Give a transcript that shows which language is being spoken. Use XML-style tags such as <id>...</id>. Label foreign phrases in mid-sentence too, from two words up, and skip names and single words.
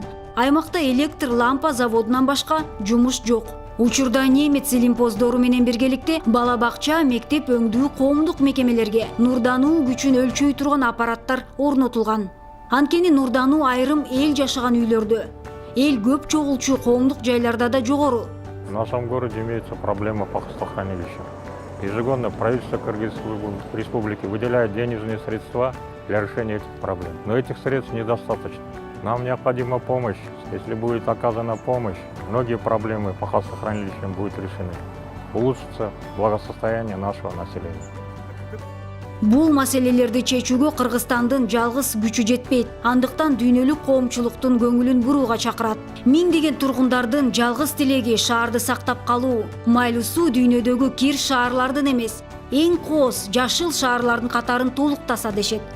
<ky>Аймакта электр лампа заводунан башка жумуш жок. Учурда немец илимпоздору менен биргеликте бала бакча, мектеп өңдүү коомдук мекемелерге нурдануу күчүн өлчөй турган аппараттар орнотулган. Анткени нурдануу айрым эл жашаган үйлөрдө, эл көп чогулчу коомдук жайларда да жогору.</ky> <ru>В нашем городе имеется проблема по хвостохранилищу. Ежегодно правительство Кыргызской республики выделяет денежные средства для решения этих проблем. Но этих средств недостаточно. Нам необходима помощь. Если будет оказана помощь, многие проблемы по хвостохранилищам будут решены. Улучшится благосостояние нашего населения.</ru> <ky>Бул маселелерди чечүүгө Кыргызстандын жалгыз күчү жетпейт. Андыктан дүйнөлүк коомчулуктун көңүлүн бурууга чакырат. Миңдеген тургундардын жалгыз тилеги шаарды сактап калуу. Майлуу суу дүйнөдөгү кир шаарлардын эмес, эң кооз жашыл шаарлардын катарын толуктаса дешет.</ky>